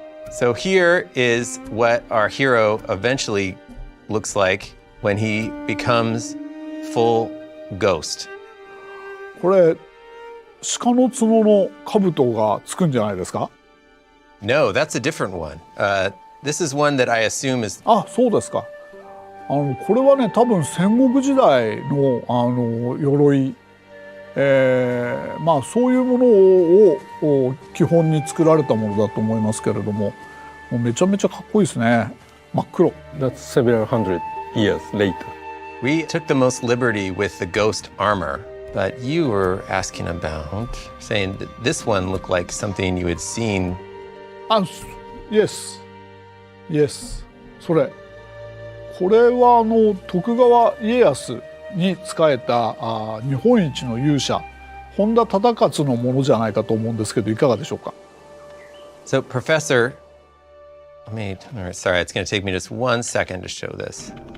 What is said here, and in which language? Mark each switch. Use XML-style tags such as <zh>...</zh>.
<en>So here is what our hero eventually looks like when he becomes full ghost.</en> <ja>これ鹿の角の兜がつくんじゃないですか？</ja> <en>No, that's a different one. This is one that I assume is.</en> <ja>あ、そうですか。これはね、多分戦国時代の鎧、そういうものを基本に作られたものだと思いますけれども、もうめちゃめちゃかっこいいですね。真っ黒。</ja> <en>That's several hundred years later. We took the most liberty with the ghost armor, but you were asking about saying that this one looked like something you had seen. Yes. それ。</en> <ja>これは徳川家康に仕えた日本一の勇者本田忠勝のものじゃないかと思うんですけどいかがでしょうか。</ja> <en>So, Professor, sorry, it's going to take me just 1 second to show this.</en>